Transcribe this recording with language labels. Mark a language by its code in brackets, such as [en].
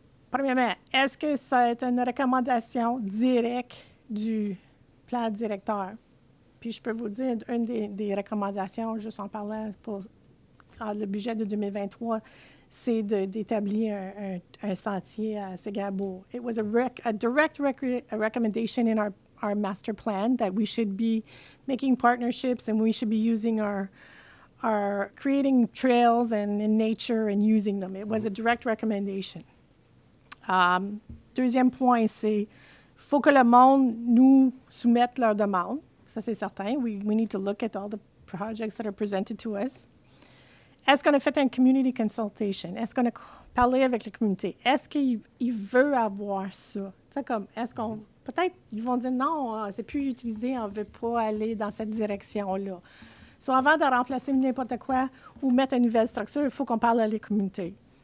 [fr] Premièrement, est-ce que ça est une recommandation directe du plan directeur? Puis je peux vous dire, une des recommandations, juste en parlant pour le budget de 2023, c'est d'établir un sentier à Ségabo. [en] It was a direct recommendation in our master plan that we should be making partnerships and we should be using our creating trails and in nature and using them. It was a direct recommendation. [fr] Deuxième point, c'est faut que le monde nous soumette leurs demandes. Ça, c'est certain. [en] We need to look at all the projects that are presented to us. [fr] Est-ce qu'on a fait une [en] community consultation? [fr] Est-ce qu'on a parlé avec la communauté? Est-ce qu'il veut avoir ça? Peut-être ils vont dire non, c'est plus utilisé, on ne veut pas aller dans cette direction-là. So, avant de remplacer n'importe quoi ou mettre une nouvelle structure, il faut qu'on parle à la communauté.